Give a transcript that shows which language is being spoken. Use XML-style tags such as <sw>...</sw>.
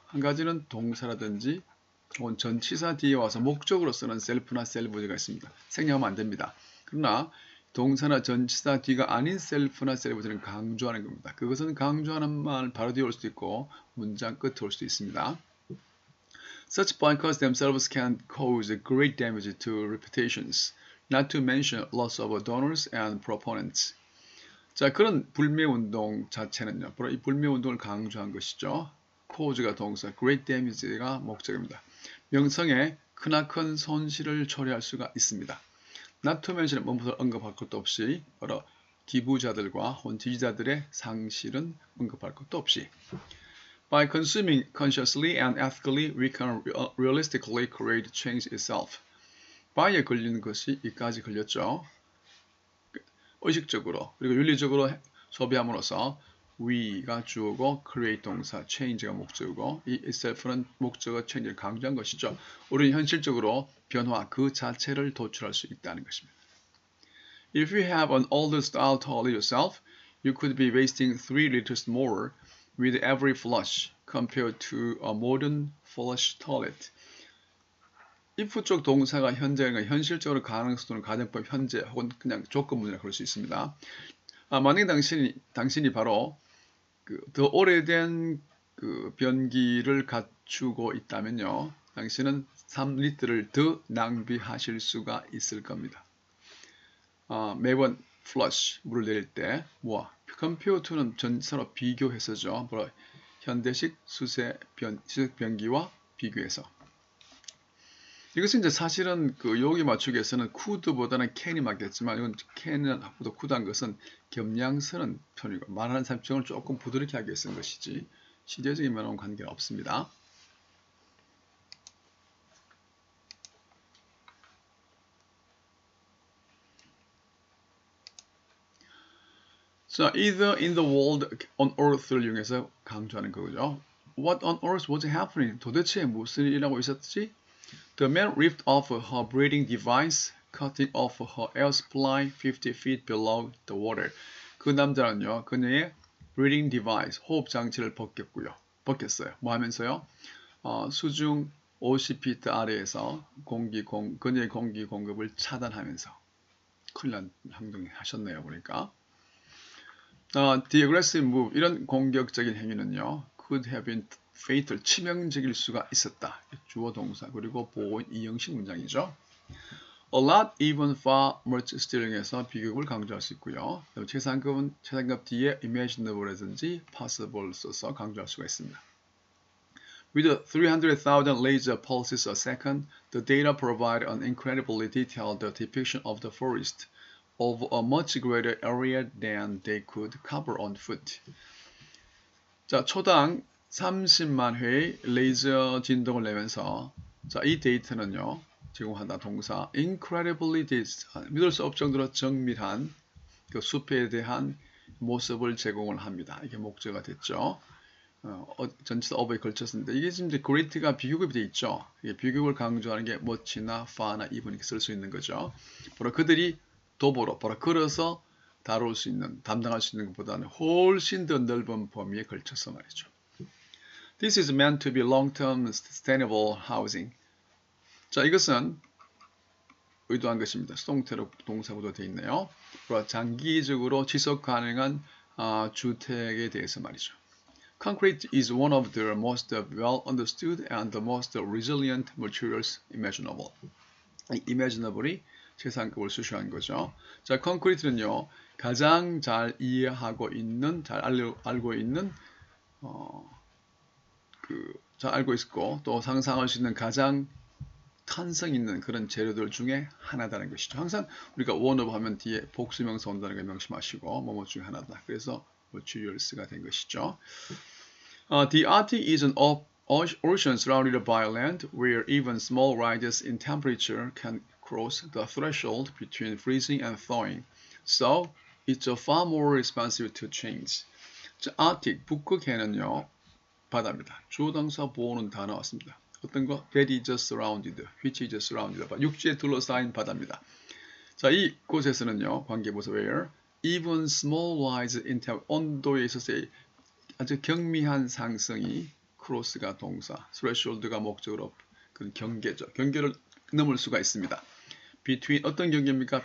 <ko>한 가지는 동사라든지 혹은 전치사 뒤에 와서 목적으로 쓰는 셀프나 셀브즈가 있습니다. 생략하면 안 됩니다. 그러나 동사나 전치사 뒤가 아닌 셀프나 셀브즈는 강조하는 겁니다. 그것은 강조하는 말 바로 뒤에 올 수도 있고 문장 끝에 올 수도 있습니다.</ko> <en>Such boycotts themselves can cause great damage to reputations, not to mention loss of donors and proponents.</en> <ko>자, 그런 불매운동 자체는요, 바로 이 불매운동을 강조한 것이죠. cause가 동사, great damage가 목적입니다. 명성에 크나큰 손실을 초래할 수가 있습니다. not to mention은 뭐부터 언급할 것도 없이 바로 기부자들과 혹은 지지자들의 상실은 언급할 것도 없이</ko> <en>By consuming consciously and ethically, we can realistically create change itself.</en> <ko>by에 걸리는 것이 이까지 걸렸죠. 의식적으로 그리고 윤리적으로 소비함으로써 we가 주어고 create 동사, change가 목적이고 이 itself는 목적어 change를 강조한 것이죠. 우리는 현실적으로 변화 그 자체를 도출할 수 있다는 것입니다.</ko> <en>If you have an older style toilet yourself, you could be wasting 3 liters more with every flush compared to a modern flush toilet.</en> <ko>if 쪽 동사가 현재가 현실적으로 가능성은 가정법 현재 혹은 그냥 조건문이라 그럴 수 있습니다. 만약에 당신이 바로 더 오래된 변기를 갖추고 있다면요, 당신은 3리터를 더 낭비하실 수가 있을 겁니다. 매번 flush 물을 내릴 때 compare to는 전서로 비교해서죠. 현대식 수색 변기와 비교해서. 이것은 이제 사실은 여기 맞추기 위해서는 could보다는 can이 맞겠지만 이건 can은 보다 could한 것은 겸양스러운 표현이고 말하는 사람을 조금 부드럽게 하기 위해 쓴 것이지 시대적인 면하고는 관계가 없습니다. 자,</ko> <en>either in the world on earth</en> <ko>를 이용해서 강조하는 거죠.</ko> <en>What on earth was happening?</en> <ko>도대체 무슨 일이라고 있었지?</ko> <en>The man ripped off her breathing device, cutting off her air supply 50 feet below the water.</en> <ko>그 남자는요, 그녀의 breathing device, 호흡 장치를 벗겼어요. 뭐 하면서요? 수중 50피트 아래에서 그녀의 공기 공급을 차단하면서 큰일 난 행동을 하셨네요, 보니까.</ko> <en>The aggressive move,</en> <ko>이런 공격적인 행위는요,</ko> <en>could have been fatal,</en> <ko>치명적일 수가 있었다. 주어 동사 그리고 보호인 이형식 문장이죠. A lot, even, far, much, stilling에서 비교급을 강조할 수 있고요. 최상급 뒤에 imaginable라든지 possible 써서 강조할 수가 있습니다.</ko> <en>With 300,000 laser pulses a second, the data provide an incredibly detailed depiction of the forest of a much greater area than they could cover on foot.</en> <ko>자, 초당 30만 회의 레이저 진동을 내면서 이 데이터는요, 제공한다 동사 incredibly 믿을 수 없을 정도로 정밀한 숲에 대한 모습을 제공을 합니다. 이게 목적어가 됐죠. 전치사 of에 걸쳤습니다. 이게 지금 great가 비교급이 되어 있죠. 이게 비교급을 강조하는 게 much나 far나 even 쓸 수 있는 거죠. 바로 그들이 도보로 걸어서 다룰 수 있는, 담당할 수 있는 것보다는 훨씬 더 넓은 범위에 걸쳐서 말이죠.</ko> <en>This is meant to be long-term sustainable housing.</en> <ko>자, 이것은 의도한 것입니다. 수동태로 동사구도 되어 있네요. 장기적으로 지속 가능한 주택에 대해서 말이죠.</ko> <en>Concrete is one of the most well understood and the most resilient materials imaginable.</en> <ko>imaginable이 최상급을 수식한 거죠. 자, 콘크리트는요, 가장 잘 이해하고 있는, 잘 알고 있는, 잘 알고 있고 또 상상할 수 있는 가장 탄성 있는 그런 재료들 중에 하나다는 것이죠. 항상 우리가 one of 하면 뒤에 복수명사 온다는 걸 명심하시고 뭐뭐 중에 하나다. 그래서 materials가 된 것이죠.</ko> <en>The Arctic is an Oceans surrounded by land where even small rises in temperature can cross the threshold between freezing and thawing. So, it's far more responsive to change.</en> <ko>자, Arctic, 북극해는요, 바다입니다. 주어 동사 보호는 다 나왔습니다. 어떤 거?</ko> <en>That is surrounded, which is surrounded.</en> <ko>육지에 둘러싸인 바다입니다. 자, 이곳에서는요, 관계부사</ko> <en>where even small rise in temperature,</en> <ko>온도에 있어서의 아주 경미한 상승이 크로스가 동사, threshold가 목적으로 그 경계죠. 경계를 넘을 수가 있습니다. between 어떤 경계입니까?</ko>